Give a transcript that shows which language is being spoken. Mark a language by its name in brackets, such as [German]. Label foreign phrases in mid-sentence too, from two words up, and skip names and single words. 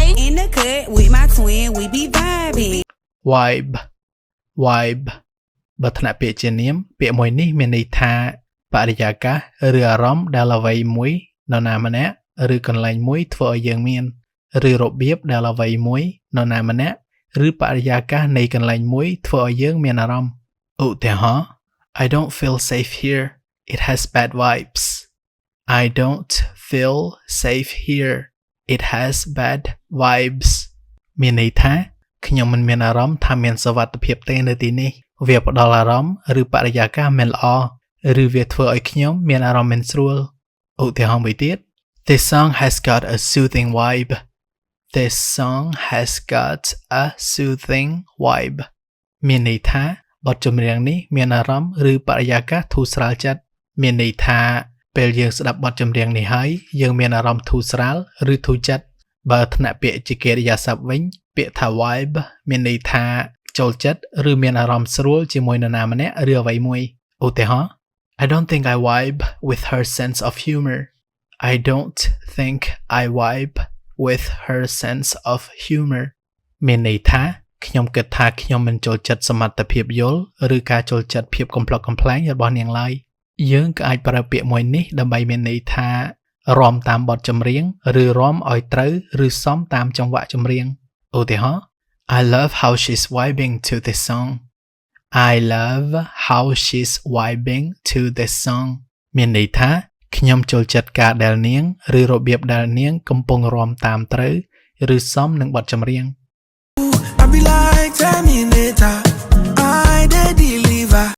[English] in the cut with my twin, we be vibing. [Khmer] vibe vibe បើថ្នាក់ពាក្យជានាមពាក្យមួយនេះមានន័យថាបរិយាកាសឬអារម្មណ៍ដែលអ្វីមួយនរណាម្នាក់ឬកន្លែងមួយធ្វើឲ្យយើងមានឬរបៀបដែលអ្វីមួយនរណាម្នាក់ឬបរិយាកាសនៃកន្លែងមួយធ្វើឲ្យយើងមានអារម្មណ៍ឧទាហរណ៍ [English] I don't feel safe here it has bad vibes I don't feel safe here it has bad [Khmer] vibes មានន័យថាខ្ញុំមិនមានអារម្មណ៍ថាមានសុវត្ថិភាពទេនៅទីនេះវាផ្ដល់អារម្មណ៍ឬបរិយាកាសមិនល្អឬវាធ្វើឲ្យខ្ញុំមានអារម្មណ៍មិនស្រួលឧទាហរណ៍មួយទៀត [English] This song has got a soothing vibe This song has got a soothing vibe [Khmer] មានន័យ ថាបទចម្រៀងនេះមានអារម្មណ៍ឬបរិយាកាសធូរស្រាលចិត្តមានន័យថាពេលយើងស្ដាប់បទចម្រៀងនេះហើយយើងមានអារម្មណ៍ធូរស្រាលឬធូរចិត្តបើថ្នាក់ពាក្យជាកិរិយាសព្ទវិញពាក្យថា vibe មានន័យ ថាចូលចិត្តឬមានអារម្មណ៍ស្រួលជាមួយនរណាម្នាក់ឬអ្វីមួយឧទាហរណ៍ [English] I don't think I vibe with her sense of humor I don't think I vibe with her sense of humor [Khmer] មានន័យថាខ្ញុំគិតថាខ្ញុំមិនចូលចិត្តសមត្ថភាពយល់ឬការចូលចិត្តភាព កំប្លុកកំប្លែងរបស់នាងឡើយយើងក៏អាចប្រើពាក្យមួយនេះដើម្បីមានន័យថារាំតាមបទចម្រៀងឬរាំឲ្យត្រូវឬសមតាមចង្វាក់ចម្រៀងឧទាហរណ៍ [English] I love how she's vibing to this song I love how she's vibing to this song [Khmer] មានន័យថាខ្ញុំចូលចិត្តការដែលនាងឬរបៀបដែលនាងកំពុងរាំតាមត្រូវឬសមនឹងបទចម្រៀង [English] I be like Terminator I the deliver